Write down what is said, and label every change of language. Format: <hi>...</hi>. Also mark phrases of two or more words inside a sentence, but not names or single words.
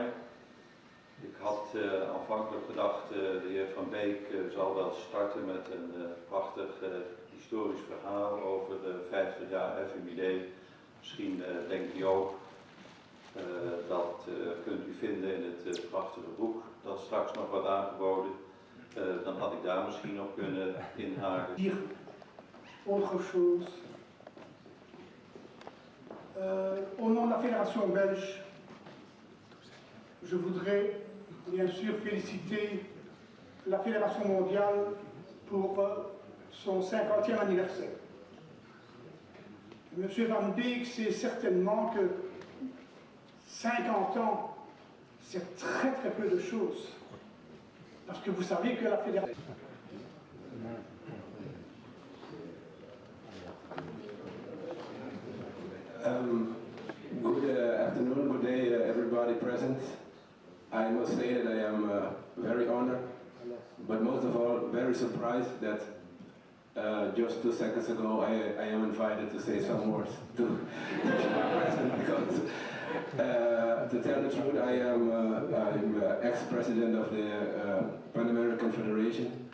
<nl>Ik had aanvankelijk gedacht, de heer Van Beek zal wel starten met een prachtig historisch verhaal over de 50 jaar FMJD. Misschien denkt u ook, dat kunt u vinden in het prachtige boek dat straks nog wordt aangeboden. Dan had ik daar misschien op kunnen inhaken.</nl> <fr>Dire autre chose. Au nom de la Fédération belge, je voudrais bien sûr féliciter la Fédération mondiale pour son 50e anniversaire. Monsieur Van Beek sait certainement que 50 ans, c'est très très peu de choses. Parce que vous savez que la Fédération...</fr> <en>Good afternoon, good day everybody present. but most of all, very surprised that just 2 seconds ago I am invited to say some words to the president, because to tell the truth, I'm ex-president of the Pan-American Federation.</en>